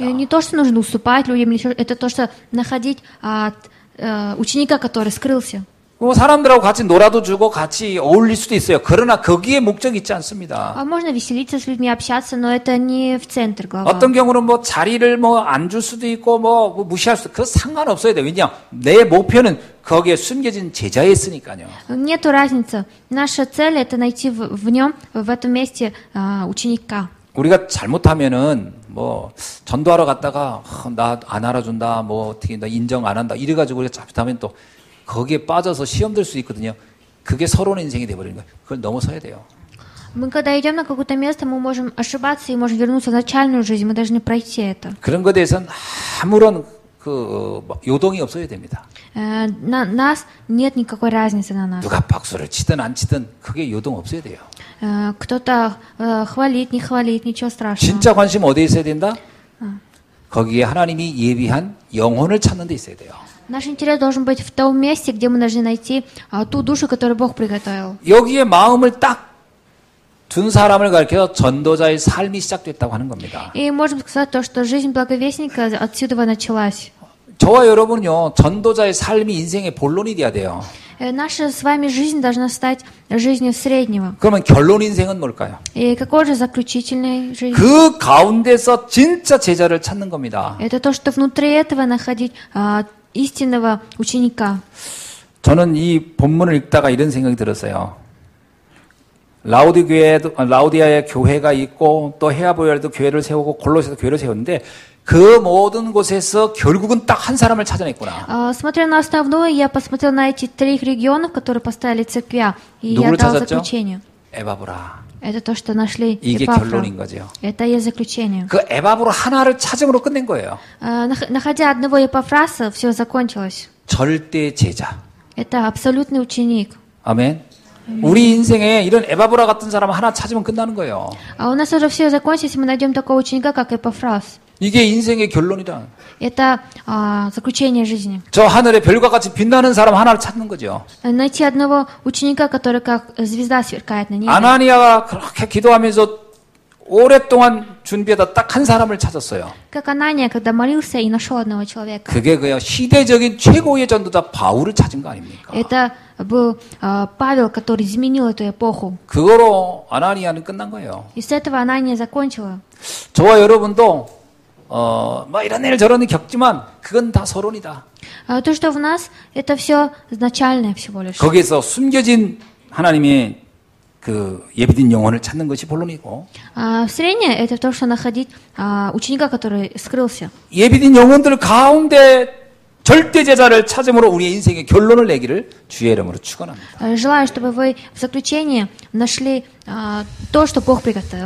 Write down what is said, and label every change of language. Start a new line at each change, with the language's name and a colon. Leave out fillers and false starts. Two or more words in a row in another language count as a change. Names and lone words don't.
Russian: Не то, что нужно уступать людям, это то, что находить ученика, который скрылся.
Korean: 뭐 사람들하고 같이 놀아도 주고 같이 어울릴 수도 있어요. 그러나 거기에 목적이 있지 않습니다.
Russian: Можно веселиться с людьми, общаться, но это не в центр главы.
Korean: 어떤 경우는 뭐 자리를 뭐 안 줄 수도 있고 뭐 무시할 수도 있고 그 상관없어야 돼요. 왜냐 내 목표는 거기에 숨겨진 제자에 있으니까요.
Russian: Нету разницы. Наша цель это найти в нем, в этом месте ученика.
Korean: 우리가 잘못하면은 뭐 전도하러 갔다가 나 안 알아준다, 뭐 어떻게 나 인정 안 한다 이래가지고 우리가 잘못하면 또 거기에 빠져서 시험 들 수 있거든요. 그게 서론 인생이 돼버리는 거예요. 그걸 넘어서야 돼요.
Russian: Мы когда идем на какое-то место, мы можем ошибаться и можем вернуться в начальную жизнь. Мы должны пройти это.
Korean: 그런 것에 대해서는 아무런 요동이 없어야 됩니다.
Russian: Нас нет никакой разницы на нас.
Korean: 누가 박수를 치든 안 치든 그게 요동 없어야 돼요.
Russian: Кто-то хвалит, не хвалит, ничего страшного.
Korean: 진짜 관심 어디에 있어야 된다? 거기에 하나님이 예비한 영혼을 찾는 데 있어야 돼요.
Russian: Наш интерес должен быть в том месте, где мы должны найти ту душу, которую Бог приготовил.
Korean: 여기에 마음을 딱 둔 사람을 가리켜 전도자의 삶이 시작됐다고 하는 겁니다.
Russian: И можем сказать то, что жизнь благовестника отсюда началась.
Korean: 저와 여러분은요, 전도자의 삶이 인생의 본론이 돼야 돼요.
Russian: Наша с вами жизнь должна стать жизнью среднего.
Korean: 그러면 결론 인생은 뭘까요?
Russian: И какой же заключительной жизнь?
Korean: 그 가운데서 진짜 제자를 찾는 겁니다.
Russian: Это то, что внутри этого находить истинного ученика.
Korean: 저는 이 본문을 읽다가 이런 생각이 들었어요. 라우디아의 교회가 있고 또 헤아보야에도 교회를 세우고 골로새도 교회를 세웠는데 그 모든 곳에서 결국은 딱 한 사람을 찾아냈구나.
Russian: Смотря на основное, я посмотрел на эти 3 регионов, которые поставили церквя, и я дал заключение. 에바브라. Это то, что нашли
Korean: 이게 Эпафра. 결론인 거죠.
Russian: Это есть заключение.
Korean: 그 에바브라 하나를 찾음으로 끝낸 거예요.
Russian: Находя одного Эпафраса, все закончилось.
Korean: 절대 제자.
Russian: Это абсолютный ученик.
Korean: 아멘. 우리 인생에 이런 에바브라 같은 사람 하나 찾으면 끝나는 거예요.
Russian: А у нас уже все закончилось, мы найдем такого ученика, как Эпафрас.
Korean: 이게 인생의 결론이다.
Russian: Это заключение жизни.
Korean: 저 하늘의 별과 같이 빛나는 사람 하나를 찾는 거죠.
Russian: Найти одного ученика, который как звезда сверкает на небе.
Korean: 아나니아가 그렇게 기도하면서 오랫동안 준비하다 딱 한 사람을 찾았어요.
Russian: Как Анания, когда молился и нашел одного человека.
Korean: 그게 그야 시대적인 최고의 전도자 바울을 찾은 거 아닙니까?
Russian: Это был Павел, который изменил эту эпоху.
Korean: 그거로 아나니아는 끝난 거예요.
Russian: И с этого Анания закончила.
Korean: 저와 여러분도 뭐 이런 일 저런 일 겪지만 그건 다 서론이다.
Russian: То, что в нас, это все начальное всего лишь.
Korean: 거기에서 숨겨진 하나님의 그 예비된 영혼을 찾는 것이 본론이고
Russian: Среднее это то, что находить ученика, который скрылся.
Korean: 예비된 영혼들 가운데 절대 제자를 찾음으로 우리의 인생의 결론을 내기를 주의 이름으로 축원합니다.
Russian: Желаю, чтобы вы в заключении нашли то, что Бог приготовил.